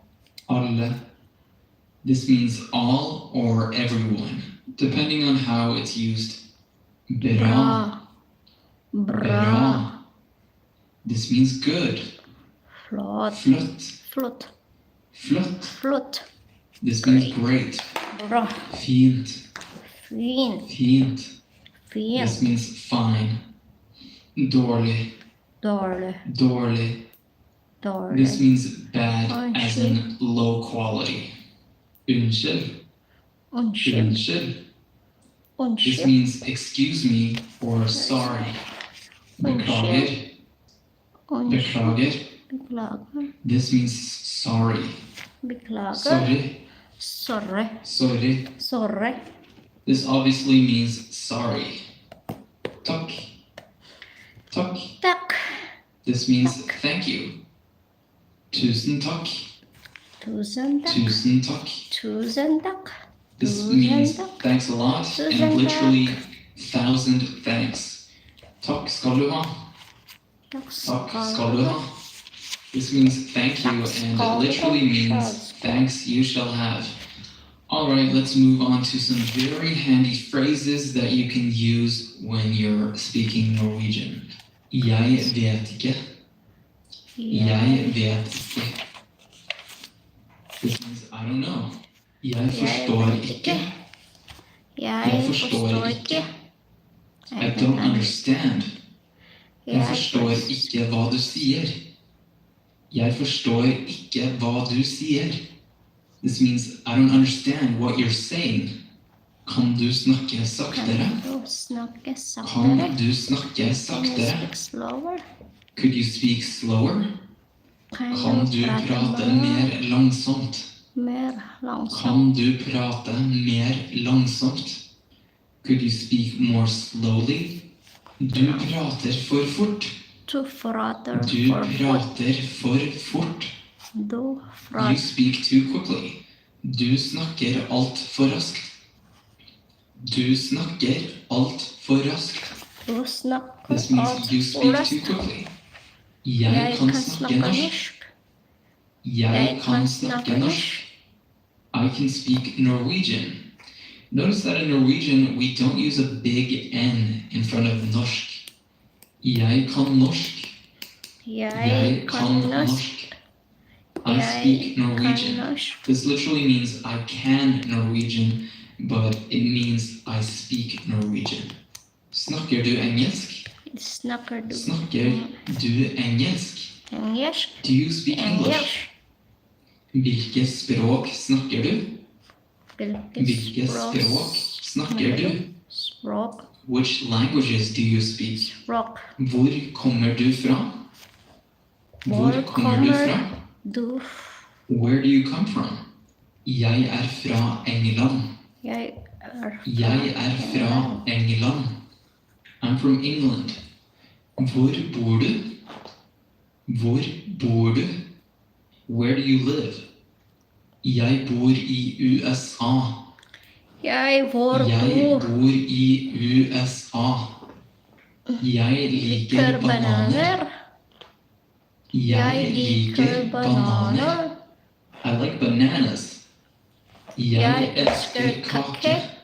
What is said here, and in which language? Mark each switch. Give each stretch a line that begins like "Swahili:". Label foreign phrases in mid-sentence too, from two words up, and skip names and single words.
English: This means all or everyone, depending on how it's used. Bra. This means good. Flott. This means great. Bra. Fint. Fint. This means fine. Dårlig. This means bad, as in low quality. Unnskyld. This means excuse me or sorry. Beklager. This means sorry. Sorry. This obviously means sorry. Takk. This means thank you.
Norwegian: Tusen takk.
English: This means thanks a lot and literally 1,000 thanks.
Norwegian: Takk skal du ha.
English: This means thank you and it literally means thanks you shall have. Alright, let's move on to some very handy phrases that you can use when you're speaking Norwegian.
Norwegian: Jeg vet ikke.
English: This means I don't know.
Norwegian: Jeg forstår ikke.
English: I don't understand.
Norwegian: Jeg forstår ikke hva du sier.
English: This means I don't understand what you're saying.
Norwegian: Kan du snakke saktere? Kan du snakke Kan saktere? du snakke
English: Can you saktere? speak slower? Could you speak slower?
Norwegian: Kan Kan du prate mer langsomt? mer langsomt? Kan du prate mer langsomt?
English: Could you speak more slowly?
Norwegian: Du prater for fort. Du prater Du for fort. prater for fort. Du
English: You prater speak too quickly.
Norwegian: Du snakker alt for raskt. Du snakker alt for raskt. Du snakker
English: This means you alt speak for too raskt. quickly.
Norwegian: Jeg Jeg kan kan snakke snakke norsk. norsk. Jeg kan snakke norsk.
English: I can speak Norwegian.
Norwegian: Notice that in Norwegian, we don't use a big N in front of norsk. Jeg kan norsk. Jeg kan norsk.
English: I speak Kan Norwegian. norsk. This literally means I can Norwegian, but it means I speak Norwegian.
Norwegian: Snakker du engelsk? Snakker du Snakker du engelsk? engelsk?
English: Do you speak English? Engelsk.
Norwegian: Hvilke språk snakker du? Hvilke språk snakker du? Språk.
English: Which languages do you speak? Språk.
Norwegian: Hvor kommer du fra? Hvor kommer du fra? Du.
English: Where do you come from?
Norwegian: Jeg er fra England. Jeg er Jeg er fra England.
English: I'm from England.
Norwegian: Hvor bor du? Hvor bor du?
English: Where do you live?
Norwegian: Jeg bor i USA. Jeg bor i USA. Jeg liker bananer. Jeg liker bananer.
English: I like bananas.
Norwegian: Jeg elsker kake.